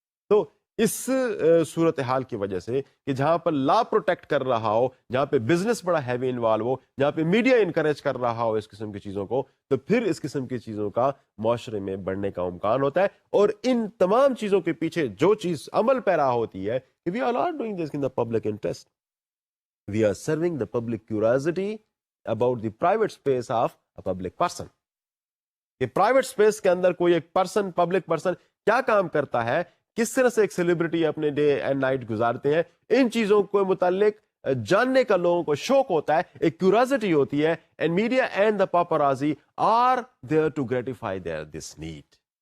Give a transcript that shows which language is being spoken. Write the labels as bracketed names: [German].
[Urdu] تو اس صورتحال کی وجہ سے کہ جہاں پر لا پروٹیکٹ کر رہا ہو, جہاں پہ بزنس بڑا ہیوی انوالو ہو, جہاں پہ میڈیا انکریج کر رہا ہو اس قسم کی چیزوں کو, تو پھر اس قسم کی چیزوں کا معاشرے میں بڑھنے کا امکان ہوتا ہے. اور ان تمام چیزوں کے پیچھے جو چیز عمل پیرا ہوتی ہے کہ [English] we are not doing this in the public interest. We are serving the public curiosity about the private space of a public person. [Urdu] کہ پرائیویٹ اسپیس کے اندر کوئی ایک پرسن, پبلک پرسن کیا کام کرتا ہے, کس طرح سے ایک سیلیبریٹی اپنے ڈے اینڈ نائٹ گزارتے ہیں, ان چیزوں کو متعلق جاننے کا لوگوں کو شوق ہوتا ہے, ایک کیوریوسٹی ہوتی ہے. [English] And media and the paparazzi are there to gratify their this need.